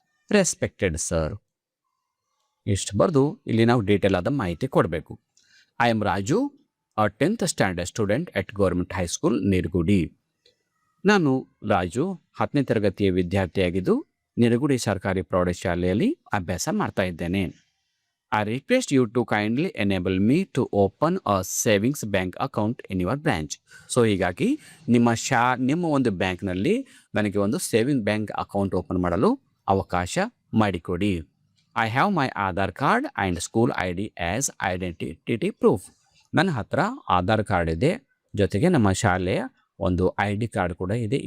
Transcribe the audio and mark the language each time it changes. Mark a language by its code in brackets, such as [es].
[kn] Respected sir. ಇಷ್ಟು ಬರೆದು ಇಲ್ಲಿ ನಾವು ಡೀಟೇಲ್ ಆದ ಮಾಹಿತಿ ಕೊಡಬೇಕು. [en] I am Raju, uh 10th standard student at government high school Nirgudi. [kn] ನಾನು ರಾಜು 10ನೇ ತರಗತಿಯ ವಿದ್ಯಾರ್ಥಿಯಾಗಿದ್ದು ನಿರ್ಗುಡಿ ಸರ್ಕಾರಿ ಪ್ರೌಢಶಾಲೆಯಲ್ಲಿ ಅಭ್ಯಾಸ ಮಾಡ್ತಾ ಇದ್ದೇನೆ. [en] I request you to kindly enable me to open a savings bank account in your branch. [kn] So ಹೀಗಾಗಿ ನಿಮ್ಮ ಒಂದು ಬ್ಯಾಂಕ್ನಲ್ಲಿ ನನಗೆ ಒಂದು ಸೇವಿಂಗ್ ಬ್ಯಾಂಕ್ ಅಕೌಂಟ್ ಓಪನ್ ಮಾಡಲು ಅವಕಾಶ ಮಾಡಿಕೊಡಿ. [en] I have my Aadhaar card and school ID as identity proof. [kn] ನನ್ನ ಹತ್ರ ಆಧಾರ್ ಕಾರ್ಡ್ ಇದೆ, ಜೊತೆಗೆ ನಮ್ಮ ಶಾಲೆಯ ಒಂದು ID ಕಾರ್ಡ್ ಕೂಡ ಇದೆ.